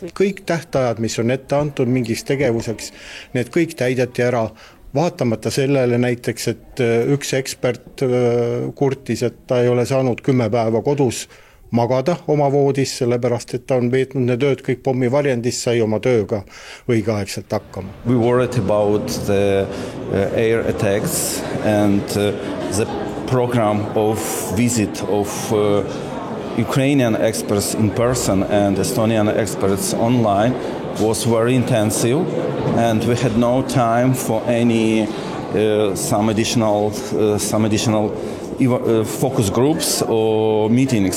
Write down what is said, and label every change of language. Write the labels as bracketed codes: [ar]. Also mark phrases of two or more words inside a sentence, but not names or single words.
[et] Kõik tähtajad, mis on ette antud mingiks tegevuseks, need kõik täideti ära. vaatamata sellele näiteks, et üks ekspert kurtis, et ta ei ole saanud 10 päeva kodus magada oma voodis, sellepärast, et ta on veetnud need ööd kõik pommivarjendis, sai oma tööga õigeaegselt hakkama. [en] We worried about the air attacks and the program of visit of Ukrainian experts in person and Estonian experts online was very intensive, and we had no time for any some additional focus groups or meetings.